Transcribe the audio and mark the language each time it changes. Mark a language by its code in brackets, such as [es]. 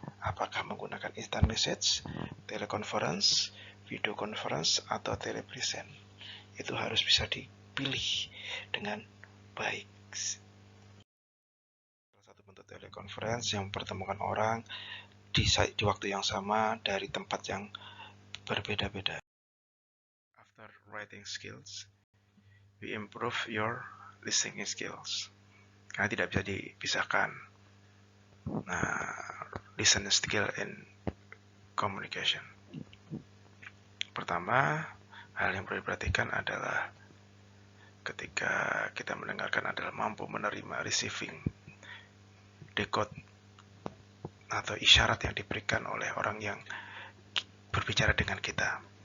[id] Apakah menggunakan instant message, teleconference, video conference, atau telepresent? Itu harus bisa dipilih dengan baik. Salah satu bentuk teleconference yang mempertemukan orang di waktu yang sama dari tempat yang berbeda-beda. [en] After writing skills, we improve your listening skills. [id] Karena tidak bisa dipisahkan. [en] Nah, listening skill in communication. [id] Pertama, hal yang perlu diperhatikan adalah ketika kita mendengarkan adalah mampu menerima receiving, decode, atau isyarat yang diberikan oleh orang yang berbicara dengan kita.